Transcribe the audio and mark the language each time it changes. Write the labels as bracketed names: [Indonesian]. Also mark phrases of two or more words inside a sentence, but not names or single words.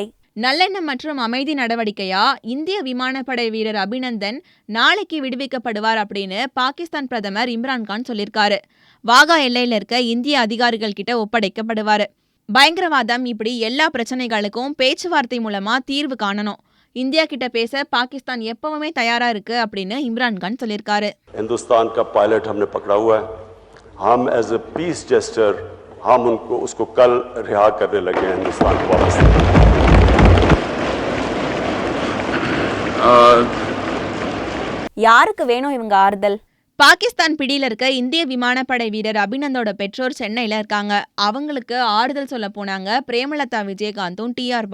[Tamil] நல்லெண்ணம் மற்றும் அமைதி நடவடிக்கையா இந்திய விமானப்படை வீரர் அபிநந்தன் நாளைக்கு விடுவிக்கப்படுவார் அப்படின்னு பாகிஸ்தான் பிரதமர் இம்ரான்கான் சொல்லியிருக்காரு. வாகா எல்லையில இருக்க இந்திய அதிகாரிகள் கிட்ட ஒப்படைக்கப்படுவாரு. பயங்கரவாதம் இப்படி எல்லா பிரச்சனைகளுக்கும் பேச்சுவார்த்தை மூலமா தீர்வு காணணும். இந்தியா கிட்ட பேச பாகிஸ்தான் எப்பவுமே தயாரா இருக்கு அப்படின்னு இம்ரான்கான் சொல்லியிருக்காரு. [Urdu] ہندوستان کا پائلٹ ہم نے پکڑا ہوا ہے۔ ہم [English] as a peace gesture [Urdu] ہم اس کو کل رہا کرنے لگے ہیں ہندوستان کو واپس. [Tamil] யாருக்கு வேணும் இவங்க ஆறுதல்? பாகிஸ்தான் பிடியில இருக்க இந்திய விமானப்படை வீரர் அபிநந்தோட பெற்றோர் சென்னையில இருக்காங்க. அவங்களுக்கு ஆறுதல் சொல்ல போனாங்க பிரேமலதா விஜயகாந்தும் டி.ஆர்.